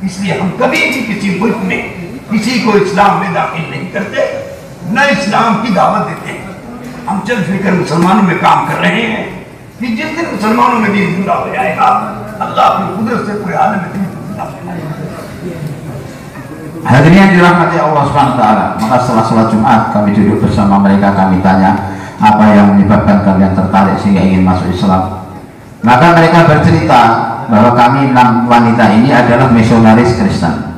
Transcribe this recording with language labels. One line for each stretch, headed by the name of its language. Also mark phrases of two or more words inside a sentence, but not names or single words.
Hindi: इसलिए हम कभी भी किसी मुल्क में किसी को इस्लाम में दाखिल नहीं करते, न इस्लाम की दावत देते हैं। हम चल फिर मुसलमानों में काम कर रहे हैं कि जिस दिन मुसलमानों में दीन जिंदा हो जाएगा, अल्लाह अपनी कुदरत से पूरे आलम में दीन जिंदा हो जाएगा।
Indonesian: Hadirin yang dirahmati Allah SWT, maka setelah sholat Jumat kami duduk bersama mereka, kami tanya apa yang menyebabkan kalian tertarik sehingga ingin masuk Islam. Maka mereka bercerita bahwa kami 6 wanita ini adalah misionaris Kristen.